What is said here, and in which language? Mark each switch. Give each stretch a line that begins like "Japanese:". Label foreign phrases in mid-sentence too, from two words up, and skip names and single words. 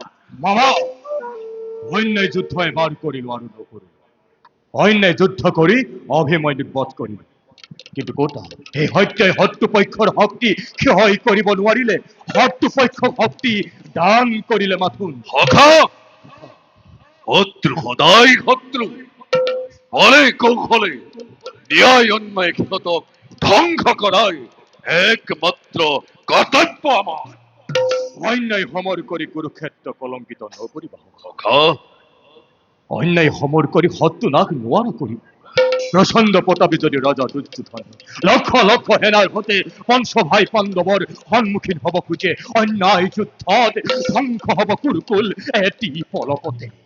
Assamese: মামা অন্যায় যুদ্ধ এবাৰ কৰিলো আৰু নকৰো। অন্যায় যুদ্ধ কৰি অভিমন্যুক বধ কৰিলো, কিন্তু কোটা এই হত্যাই শত্ৰুপক্ষৰ শক্তি ক্ষয় কৰিব নোৱাৰিলে। শত্ৰুপক্ষক শক্তি দান কৰিলে মাথোন। সখা, শত্রু সদায় শত্রু। বলে কৌশলে ন্যায় অন্যায় ক্ষতক ধ্বংস করাই একমাত্র কর্তব্য আমার। অন্যায় সমর কৰি কুৰুক্ষেত্ৰ কলংকিত নকৰিবা। সখা, অন্যায় সমর কৰি শত্ৰু নাশ নোৱাৰা কৰিব। প্ৰচণ্ড প্ৰতাপী যদি ৰজা দুৰ্যোধন লক্ষ লক্ষ সেনাৰ সৈতে পঞ্চভাই পাণ্ডৱৰ সন্মুখীন হব খোজে, অন্যায় যুদ্ধত ধ্বংস হব কুৰুকুল এটি পলকতে।